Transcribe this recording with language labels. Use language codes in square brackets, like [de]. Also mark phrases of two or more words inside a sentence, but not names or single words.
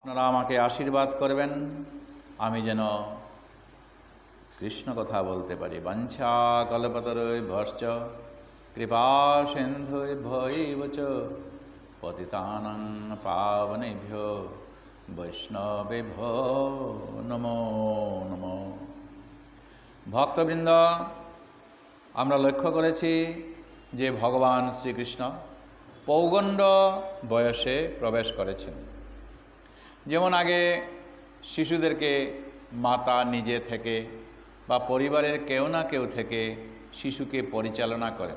[bn] আপনারা আমাকে আশীর্বাদ করবেন, আমি যেন কৃষ্ণ কথা বলতে পারি। [sa] বাঞ্ছা কল্পতরুভ্যশ্চ কৃপা সিন্ধুভ্যৈব চ পতিতানাং পাবনেভ্যো বৈষ্ণবেভ্যো নমো নমো। [bn] ভক্তবৃন্দ, আমরা লক্ষ্য করেছি যে ভগবান শ্রীকৃষ্ণ পৌগণ্ড বয়সে প্রবেশ করেছেন। যেমন আগে শিশুদেরকে মাতা নিজে থেকে বা পরিবারের কেউ না কেউ থেকে শিশুকে পরিচালনা করেন।